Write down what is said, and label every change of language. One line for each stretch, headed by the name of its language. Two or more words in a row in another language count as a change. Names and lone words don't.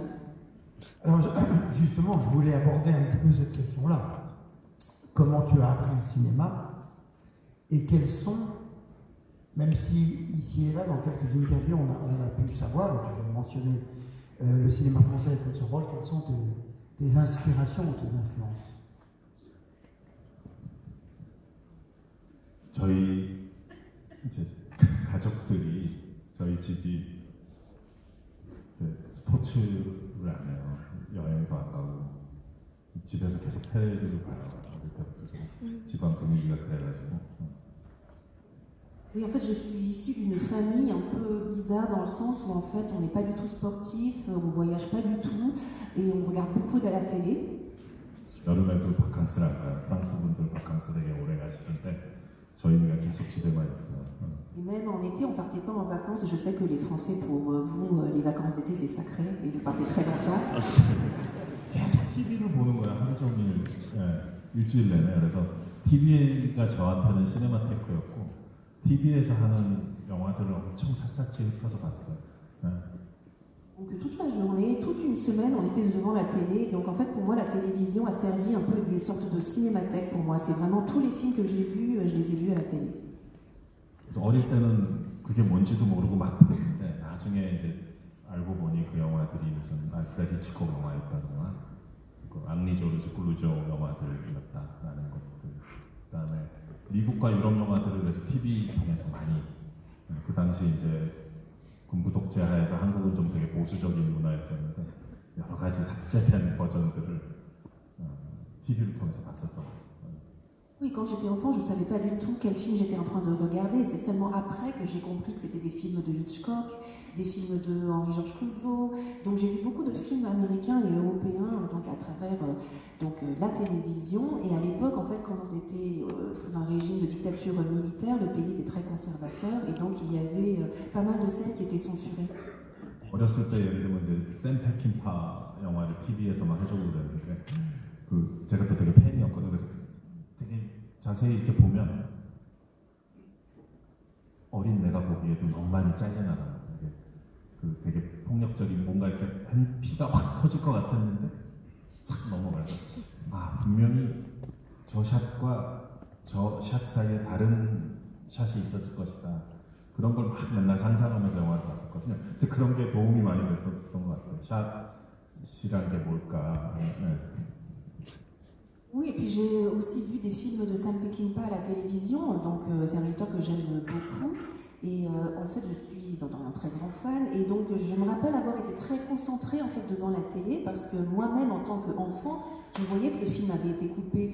French: Alors justement, je voulais aborder un petit peu cette question-là. Comment tu as appris le cinéma et quels sont, même si ici et là, dans quelques interviews, on a pu savoir, et tu viens de mentionner le cinéma français avec Claude Chabrol, quelles sont tes inspirations ou tes influences?
Korean: 저희 이제 가족들이 저희 집이 스포츠를 안 해요. 여행도 안 가고 집에서 계속 텔레비를 봐요. 어릴 때부터 좀 집안 분위기가 그래가지고.
French: Oui, en fait, je suis issue d'une famille un peu bizarre dans le sens où en fait, on n'est pas du tout sportif, on voyage pas du tout et on regarde beaucoup de la télé.
Korean: 여름에도 바캉스를 안 가요. 프랑스 분들 바캉스 되게 오래 가시던데 저희는 계속 집에만 있어요.
French: Et même en été, on partait pas en vacances. Je sais que les Français, pour vous, les vacances d'été, c'est sacré et vous partez très longtemps.
Korean: 계속 TV를 보는 거야. 하루 종일 일주일 내내. 그래서 TV가 저한테는 시네마테크였고 TV에서 하는 영화들을 엄청 샅샅이 훑어서 봤어요.
French: Donc toute la journée, toute une semaine, on était devant la télé. Donc en fait, pour moi, la télévision a servi un peu d'une sorte de cinémathèque pour moi. C'est vraiment tous les films que j'ai vus, je les ai vus à la télé.
Korean: 그래서 어릴 때는 그게 뭔지도 모르고 막 봤는데 나중에 이제 알고 보니 그 영화들이 무슨 알프레드 히치콕 영화였다거나 그 앙리 조르지 클루조 영화들이었다라는 것들. 그다음에 미국과 유럽 영화들을 그래서 TV 통해서 많이 그 당시 이제 군부 독재하에서 한국은 좀 되게 보수적인 문화였었는데 여러 가지 삭제된 버전들을 TV를 통해서 봤었던 거죠.
French: Oui, quand j'étais enfant, je ne savais pas du tout quel film j'étais en train de regarder. C'est seulement après que j'ai compris que c'était des films de Hitchcock, des films de Henri-Georges Clouzot. Donc j'ai vu beaucoup de films américains et européens donc à travers la télévision. Et à l'époque, en fait, quand on était sous un régime de dictature militaire, le pays était très conservateur et donc il y avait pas mal de scènes qui étaient censurées.
Korean: 어렸을 때 예를 들면 이제 샘 페킨파 영화를 TV에서만 해주고 그랬는데 그 제가 또 되게 팬이었거든요. 그래서 되게 자세히 이렇게 보면 어린 내가 보기에도 너무 많이 잘려나가는 그 되게 폭력적인 뭔가 이렇게 피가 확 터질 것 같았는데 싹 넘어가서 아 분명히 저 샷과 저 샷 사이에 다른 샷이 있었을 것이다. 그런 걸 막 맨날 상상하면서 영화를 봤었거든요. 그래서 그런 게 도움이 많이 됐었던 것 같아요. 샷이란 게 뭘까. 네.
French: Oui, et puis j'ai aussi vu des films de Sam Peckinpah à la télévision, donc c'est un réalisateur que j'aime beaucoup. Et en fait, je suis un très grand fan, et donc je me rappelle avoir été très concentrée en fait devant la télé, parce que moi-même, en tant qu'enfant, je voyais que le film avait été coupé.